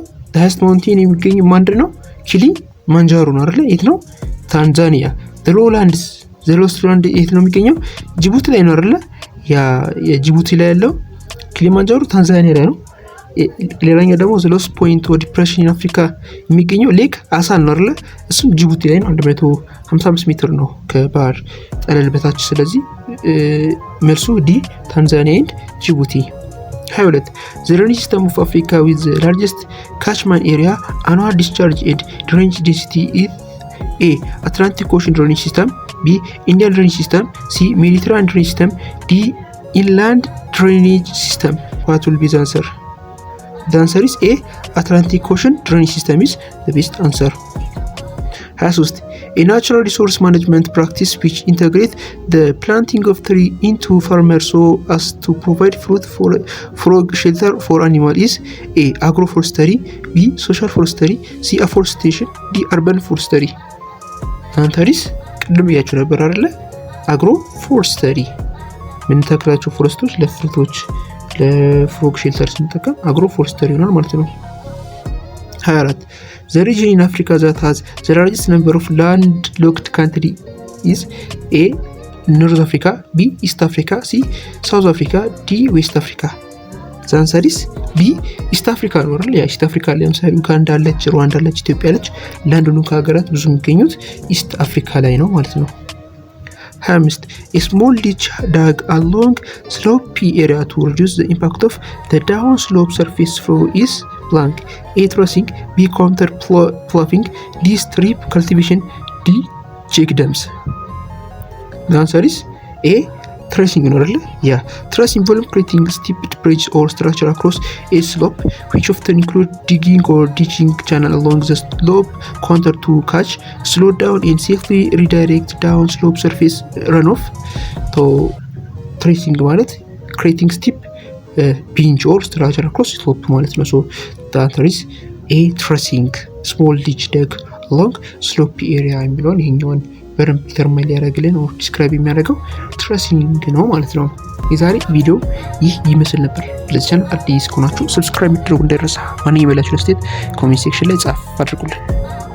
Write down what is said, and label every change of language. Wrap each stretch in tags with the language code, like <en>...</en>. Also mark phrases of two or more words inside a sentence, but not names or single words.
<en>the highest mountain</en> <am>የሚገኘው ምንድነው? ኪሊማንጃሮ ነው አይደል? የት ነው? ታንዛኒያ።</am> <en>the lowlands</en> <am>የት ነው የሚገኘው? ጅቡቲ ላይ ነው አይደል? ያ የጅቡቲ ላይ ያለው ኪሊማንጃሮ ታንዛኒያ ላይ ነው። ሌላኛው ደግሞ</am> <en>the lowest point of depression in Africa</en> <am>የሚገኘው ሌክ አሳን ነው አይደል? እሱም ጅቡቲ ላይ ነው። 155 ሜትር ነው ከባህር ጠለል በታች። ስለዚህ መልሱ ዲ ታንዛኒያ and ጅቡቲ።</am> <en>22 the drainage system of Africa with the largest catchment area, annual discharge and drainage density is A. Atlantic Ocean drainage system, B. Indian drainage system, C. Mediterranean drainage system, D. Inland drainage system. What will be the answer? The answer is A. Atlantic Ocean drainage system is the best answer. 23 a natural resource management practice which integrate the planting of tree into farmers so as to provide food for frog shelter for animal is A. agroforestry, B. social forestry, C. afforestation, D. urban forestry. The answer is</en> <am>ቅድም ያችሁ ነበር አይደለ?</am> <en>agroforestry</en> <am>ምንተክላቸው ፎረስቶች ለፍሩቶች ለፍሮግ ሼልተር ስንጠቀም አግሮፎረስተሪ ይሆናል ማለት ነው።</am> <en>24 the region in Africa that has the largest number of landlocked country is A. North Africa, B. East Africa, C. South Africa, D. West Africa. The answer is B. East Africa</en> <am>ነው አይደል? ያ ኢስት አፍሪካ ላይ ለምሳሌ ኡጋንዳ አለች፣ ሩዋንዳ አለች፣ ኢትዮጵያ አለች። ላንድኑ ከሀገራት ብዙ የሚገኙት ኢስት አፍሪካ ላይ ነው ማለት ነው። 25</am> <en>a small ditch dug along slopey area to reduce the impact of the downslope surface flow is blank. A. trussing, B. counter ploughing, D. strip cultivation, D. check dams. The answer is A.</en> <am>trussing ነው አይደል?</am> <en>ያ truss involves creating steep bridge or structure across a slope which often include digging or ditching channel along the slope counter to catch, slow down and safely redirect downslope surface runoff. So trussing ማለት creating steep bench or structure across slope</en> <am>ማለት ነው።</am> <en>So the answer is A. trussing small ditch dug along slopey area</en> <am>የሚለውን ይሄኛውን በደንብ ዲተርማይን ሊያደርግልን ኦር ዲስክራይብ የሚያደርገው ትረሲንግ ነው ማለት ነው። የዛሬ ቪዲዮ ይህ ይመስል ነበር። ለዚህ ቻናል አዲስ ከሆናችሁ ሰብስክራይብ ማድረጉ እንዳይረሳ። ማንኛውም ያላችሁ አስተያየት</am> <en>comment section</en> <am>ላይ ጻፍ አድርጉልን።</am>